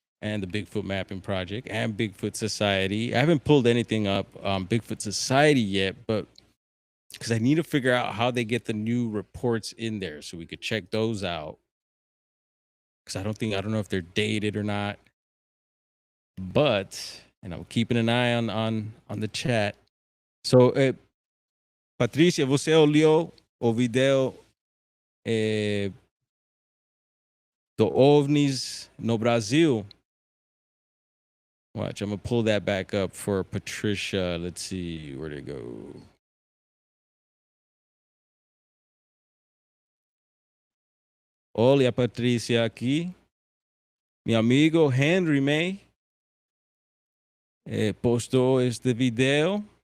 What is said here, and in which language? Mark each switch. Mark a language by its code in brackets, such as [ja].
[en] And the Bigfoot Mapping Project and Bigfoot Society. I haven't pulled anything up on Bigfoot Society yet, but because I need to figure out how they get the new reports in there so we could check those out. Because I don't know if they're dated or not. But, and I'm keeping an eye on the chat. [pt] So, Patrícia, você olhou o video do OVNIs no Brasil? [en] Watch, I'm going to pull that back up for Patricia. Let's see, where'd it go? [pt] Olha, Patrícia, aqui. Meu amigo Henry May postou este video.